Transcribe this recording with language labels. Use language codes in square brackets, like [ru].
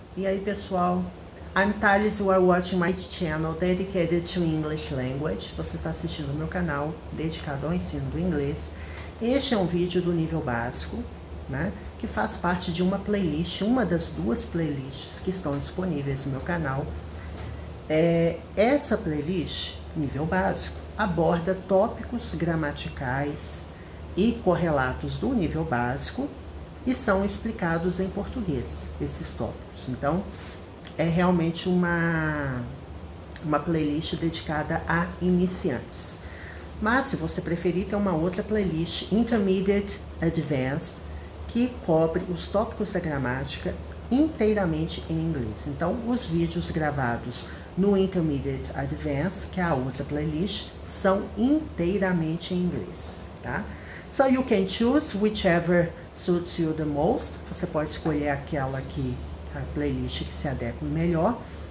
[pt] E aí pessoal, [en] I'm Thales, you are watching my channel dedicated to English language. [pt] Você está assistindo o meu canal dedicado ao ensino do inglês. Este é um vídeo do nível básico, né? Que faz parte de uma playlist, uma das duas playlists que estão disponíveis no meu canal. Essa playlist, nível básico, aborda tópicos gramaticais e correlatos do nível básico e são explicados em português, esses tópicos. Então, é realmente uma playlist dedicada a iniciantes. Mas, se você preferir, tem uma outra playlist, Intermediate Advanced, que cobre os tópicos da gramática inteiramente em inglês. Então, os vídeos gravados no Intermediate Advanced, que é a outra playlist, são inteiramente em inglês, tá? [en] So you can choose whichever suits you the most. [pt] Você pode escolher aquela a playlist que se adequa melhor.